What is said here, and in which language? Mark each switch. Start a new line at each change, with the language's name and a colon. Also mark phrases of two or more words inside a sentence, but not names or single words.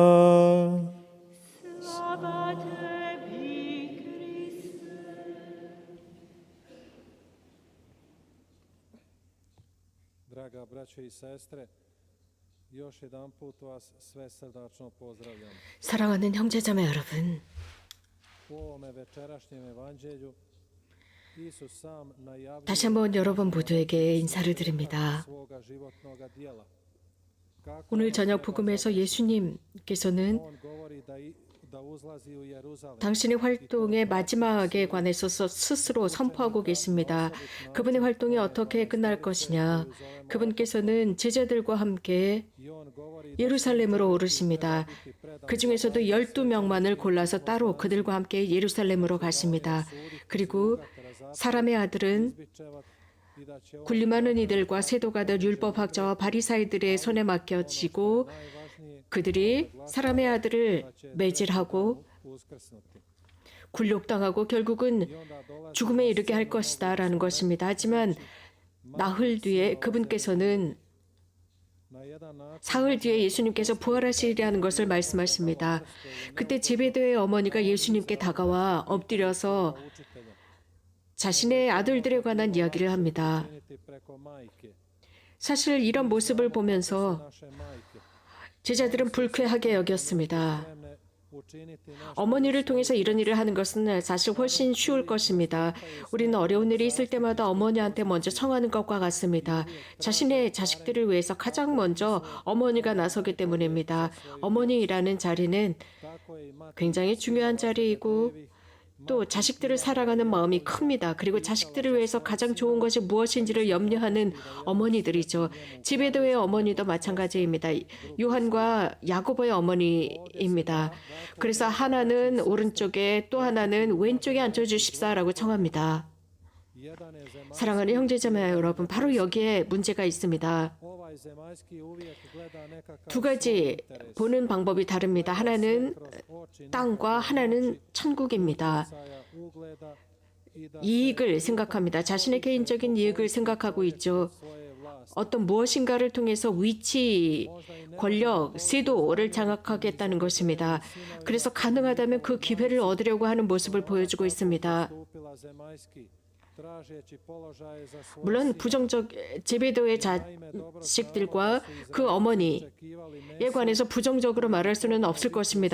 Croatian: Slava tebi, Kriste. Draga braćo i sestre, još jedan put vas sve srdačno pozdravljam.
Korean: 사랑하는 형제자매 여러분,
Croatian: U ovome večerašnjem evanđelju Isus sam najavljuje
Korean: 다시 한번 여러분 모두에게 인사를 드립니다.
Croatian: svoga životnoga djela.
Korean: 오늘 저녁 복음에서 예수님께서는
Croatian: On govori da uzlazi u Jeruzalem.
Korean: 당신의 활동의 마지막에 관해서 스스로 선포하고 계십니다. 그분의 활동이 어떻게 끝날 것이냐. 그분께서는 제자들과 함께
Croatian: I on govori
Korean: 예루살렘으로 오르십니다. 그 중에서도 12명만을 골라서 따로 그들과 함께 예루살렘으로 가십니다. 그리고 사람의 아들은
Croatian: i da će
Korean: 군림하는 이들과 세도가들 율법학자와 바리사이들의 손에 맡겨지고 그들이 사람의 아들을 매질하고
Croatian: uskrsnuti.
Korean: 굴욕당하고 결국은 죽음에 이르게 할 것이다 라는 것입니다. 하지만 나흘 뒤에 그분께서는
Croatian: Na jedan način
Korean: 사흘 뒤에 예수님께서 부활하시리라는 것을 말씀하십니다. 그때 제베데의 어머니가 예수님께 다가와 엎드려서
Croatian: učitelja
Korean: 자신의 아들들에 관한 이야기를 합니다.
Croatian: činiti preko majke,
Korean: 사실 이런 모습을 보면서
Croatian: naše majke,
Korean: 제자들은 불쾌하게 여겼습니다.
Croatian: spremne učiniti naše
Korean: 어머니를 통해서 이런 일을 하는 것은 사실 훨씬 쉬울 것입니다. 우리는 어려운 일이 있을 때마다 어머니한테 먼저 청하는 것과 같습니다. 자신의 자식들을 위해서 가장 먼저 어머니가 나서기 때문입니다. 어머니라는 자리는
Croatian: tako je i mati
Korean: 굉장히 중요한 자리이고 또 자식들을 사랑하는 마음이 큽니다. 그리고 자식들을 위해서 가장 좋은 것이 무엇인지를 염려하는 어머니들이죠. 지베도의 어머니도 마찬가지입니다. 요한과 야고보의 어머니입니다. 그래서 하나는 오른쪽에 또 하나는 왼쪽에 앉혀주십사라고 청합니다.
Croatian: jedan je zemaljski,
Korean: 사랑하는 형제자매 여러분, 바로 여기에 문제가 있습니다.
Croatian: ovaj zemaljski uvijek gleda nekakav
Korean: 2가지
Croatian: interes.
Korean: 보는 방법이 다릅니다. 하나는
Croatian: Kroz oči
Korean: 땅과 하나는 천국입니다.
Croatian: utjecaja, ugleda i da
Korean: 이익을 생각합니다. 자신의 개인적인 이익을 생각하고 있죠.
Croatian: svoje vlasti
Korean: 어떤 무엇인가를 통해서 위치, 권력, 세도를 장악하겠다는 것입니다. 그래서 가능하다면 그 기회를 얻으려고 하는 모습을 보여주고 있습니다. 물론 부정적 제베도의 자식들과 그 어머니에 관해서 부정적으로 말할 수는 없을 것입니다.